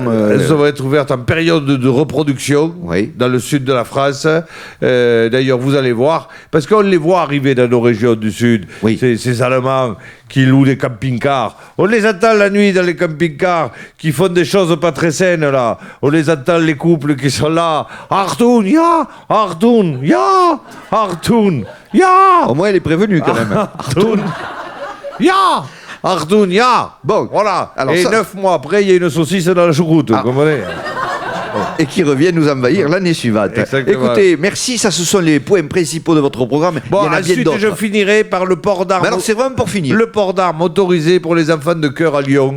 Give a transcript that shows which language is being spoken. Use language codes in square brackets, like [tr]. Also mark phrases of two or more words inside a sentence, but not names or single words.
[fr] Elles vont être ouvertes en période de reproduction, dans le sud de la France. D'ailleurs, vous allez voir, parce qu'on les voit arriver dans nos régions du sud, ces Allemands qui louent des camping-cars. On les entend la nuit dans les camping-cars, qui font des choses pas très saines, là. On les entend, les couples qui sont là. [de] Achtung, ja, Achtung, ja, Achtung, ja. [fr] Au moins, elle est prévenue, quand même. [de] Achtung, ja. Achtung, ja. [fr] Bon, voilà. Alors, et 9 mois après, il y a une saucisse dans la choucroute, vous comprenez ? Et qui revient nous envahir l'année suivante. Exactement. Écoutez, merci, ça ce sont les points principaux de votre programme. Bon, il y en a bien d'autres. Ensuite, je finirai par le port d'armes. Mais alors, c'est vraiment pour finir. Le port d'armes autorisé pour les enfants de cœur à Lyon.